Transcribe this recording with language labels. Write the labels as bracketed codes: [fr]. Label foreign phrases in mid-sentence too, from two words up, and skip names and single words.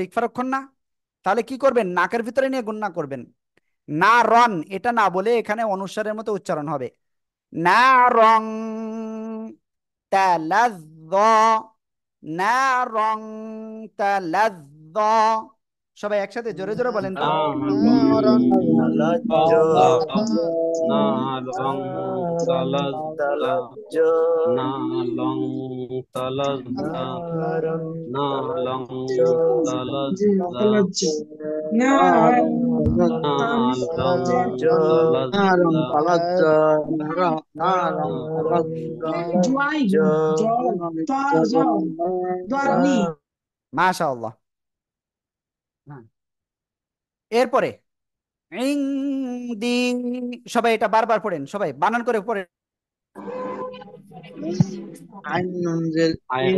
[bn] ইকফার অক্ষর না? তাহলে কি করবেন? নাকের ভিতরে নিয়ে গুণনা করবেন। [ar] نار [bn] এটা না বলে এখানে অনুসারের মতো উচ্চারণ হবে, [ar] نارا تلظى, نارا تلظى. [bn] সবাই একসাথে জোরে জোরে বলেন তো। [ar] নারং তালাজ্জ تلظى نارا تلظى তালাজ্জ نارا تلظى নারং نارا تلظى তালাজ্জু নারং নালং তালাজ্জ নারং তালাজ্জা تلظى نارا নারং তালাজ্জা জয় তালাজ্জ জয় তা যাও দরনি [bn] মাশাআল্লাহ। হ্যাঁ, এরপরে ইংদি, সবাই এটা বারবার পড়েন, সবাই বানান করে পড়েন। আইন নুন জের ইন